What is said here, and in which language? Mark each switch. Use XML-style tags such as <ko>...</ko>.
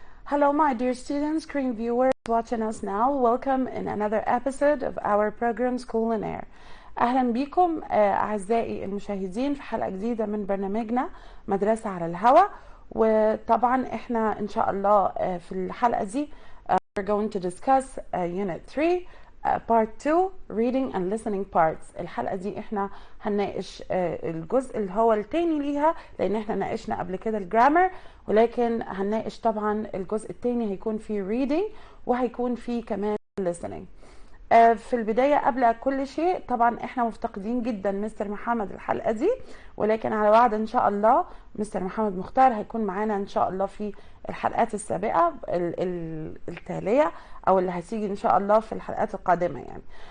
<en>Hello, my dear students, screen viewers watching us now. Welcome in another episode of our program School in Air.</en> <ar>أهلا بكم أعزائي المشاهدين في حلقة جديدة من برنامجنا مدرسة على الهواء. وطبعا احنا إن شاء الله في الحلقة دي</ar> <en>we're going to discuss Unit 3 Part 2 Reading and Listening Parts.</en> <ar>الحلقة دي احنا هنناقش الجزء اللي هو التاني ليها، لأن احنا ناقشنا قبل كده الجرامر، ولكن هنناقش طبعا الجزء التاني هيكون فيه reading وهيكون فيه كمان listening. في البداية قبل كل شيء طبعا احنا مفتقدين جدا مستر محمد الحلقة دي، ولكن على وعد ان شاء الله مستر محمد مختار هيكون معانا ان شاء الله في الحلقات السابقة التالية او اللي هتيجي ان شاء الله في الحلقات القادمة يعني.</ar>